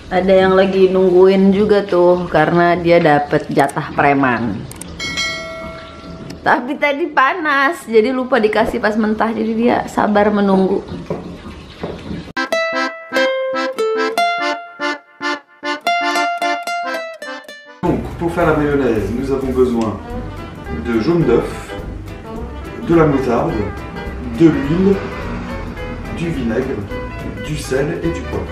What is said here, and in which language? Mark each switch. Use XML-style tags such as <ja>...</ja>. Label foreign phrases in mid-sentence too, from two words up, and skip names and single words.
<id>Ada yang lagi nungguin juga tuh karena dia dapet jatah preman. Tapi tadi panas, jadi lupa dikasih pas mentah, jadi dia sabar menunggu.</id> <fr>Donc, pour faire la mayonnaise, nous avons besoin de jaune d'œuf, de la moutarde, de l'huile, du vinaigre, du sel et du poivre.</fr>